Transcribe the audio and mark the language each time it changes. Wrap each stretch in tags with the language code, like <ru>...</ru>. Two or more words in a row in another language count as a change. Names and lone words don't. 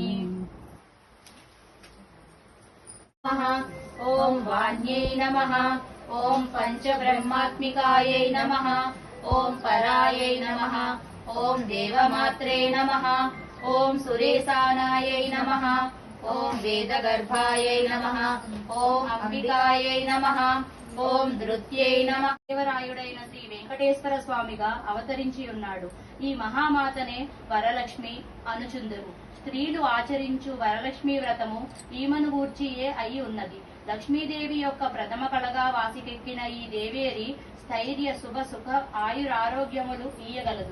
<sa>ॐ वाण्यै नमः। ॐ पञ्चब्रह्मात्मिकायै नमः। ॐ परायै नमः। ॐ देवमात्रे नमः। ॐ सुरेशानायै नमः। ॐ वेदगर्भायै नमः। ॐ अंबिकायै नमः। ఓం నృత్యై నమః.</sa> <te>దేవరాయుడైన శ్రీ వెంకటేశ్వర స్వామిగా అవతరించి ఉన్నాడు. ఈ మహామాతనే వరలక్ష్మి అనుచుందురు. స్త్రీలు ఆచరించు వరలక్ష్మి వ్రతము ఈమెను గూర్చియే అయి ఉన్నది. లక్ష్మీదేవి యొక్క ప్రథమ కళగా వాసికెక్కిన ఈ దేవేరి స్థైర్య శుభ సుఖ ఆయురారోగ్యములు ఇయ్యగలదు.</te>